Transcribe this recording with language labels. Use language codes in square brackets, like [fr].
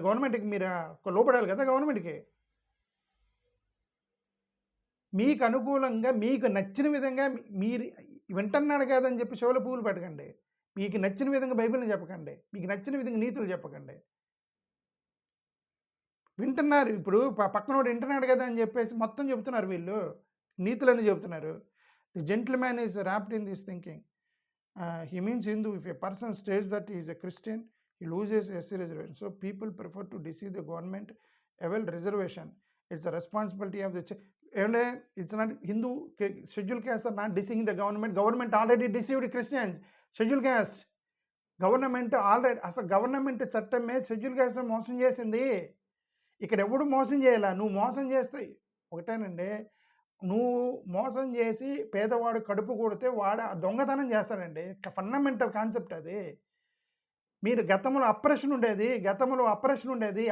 [te] గవర్నమెంట్కి మీరు లోపడాలి కదా. గవర్నమెంట్కి మీకు అనుకూలంగా మీకు నచ్చిన విధంగా మీరు వింటున్నాడు కాదని చెప్పి చెవుల పువ్వులు పెట్టకండి. మీకు నచ్చిన విధంగా బైబిల్ని చెప్పకండి. మీకు నచ్చిన విధంగా నీతులు చెప్పకండి. వింటున్నారు, ఇప్పుడు పక్కనోడు వింటున్నాడు కదా అని చెప్పేసి మొత్తం చెప్తున్నారు. వీళ్ళు నీతులని చెప్తున్నారు. [en] The gentleman is wrapped in this thinking. He means Hindu. If a person states that he is a Christian, he loses SC reservation. So people prefer to deceive the government. Avail reservation. It's a responsibility of the and it's not Hindu scheduled castes are not deceiving the government. Government already deceived Christians. [te] Scheduled caste government already, అసలు government చట్టమే schedule caste మోసం చేసింది. ఇక్కడ ఎవడు మోసం చేయాల? నువ్వు మోసం చేస్తే ఒకటేనండి, నువ్వు మోసం చేసి పేదవాడు కడుపు కొడితే వాడు దొంగతనం చేస్తాడండి. ఫండమెంటల్ కాన్సెప్ట్ అది. మీరు గతంలో అప్రెషన్ ఉండేది.